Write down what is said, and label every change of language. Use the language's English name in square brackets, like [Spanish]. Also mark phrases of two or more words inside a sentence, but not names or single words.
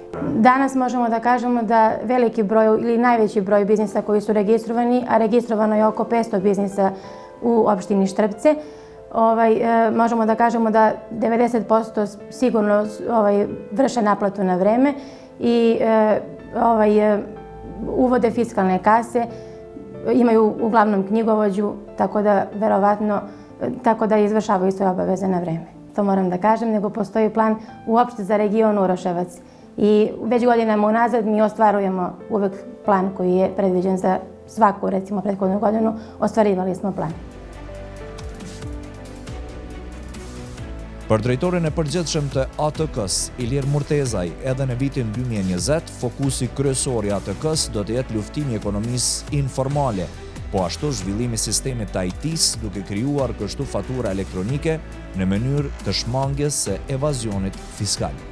[Serbian] Danas možemo da kažemo da veliki broj ili najveći broj biznisa koji su registrovani, a registrovano je oko 500 biznisa u opštini Štrpce, možemo da kažemo da 90% sigurno vrše naplatu na vreme i uvode fiskalne kase, imaju uglavnom knjigovođu, tako da izvršavaju svoje obaveze na vreme. To moram da kažem, nego postoji plan uopšte za region Uroševac. I već godinama unazad mi ostvarujemo uvek plan koji je predviđen za svaku, recimo, prethodnu godinu, ostvarivali smo plan. [Albanian] Për drejtorin e përgjithshëm të ATK-së, Ilir Murtezaj, edhe në vitin 2020, fokusi kryesor i ATK-së do të jetë luftimi i ekonomisë informale, po ashtu zhvillimi i sistemit të IT-së duke krijuar kështu fatura elektronike në mënyrë të shmangjes së evazionit fiskal.